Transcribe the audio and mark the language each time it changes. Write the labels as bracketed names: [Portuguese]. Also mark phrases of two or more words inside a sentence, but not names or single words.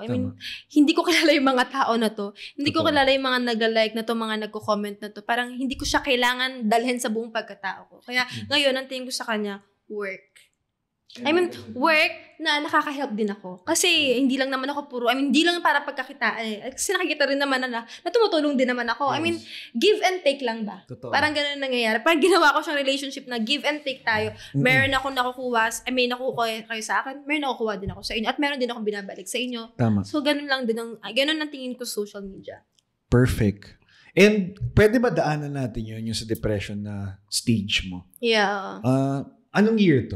[Filipino] Hindi ko kilala yung mga tao na to. Hindi ko kilala yung mga nag-like na to, mga nagko-comment na to. Parang hindi ko siya kailangan dalhin sa buong pagkatao ko. Kaya, ngayon, ang tingin ko sa kanya, work. Work na nakaka-help din ako. Kasi hindi lang naman ako puro, hindi lang para pagkakitaan. Kasi nakikita rin naman na tumutulong din naman ako. [English] Give and take [Filipino] lang ba? Totoo. Parang ganun nangyayari. Parang ginawa ko siyang relationship na [English] give and take [Filipino] tayo. Meron akong nakukuha, nakukuha kayo sa akin, meron nakukuha din ako sa inyo. At meron din akong binabalik sa inyo. Tama. So, ganun lang din. Ganun ang tingin ko sa social media. Perfect. And pwede ba daanan natin yun, yung sa depression na stage mo? Yeah. Anong year to?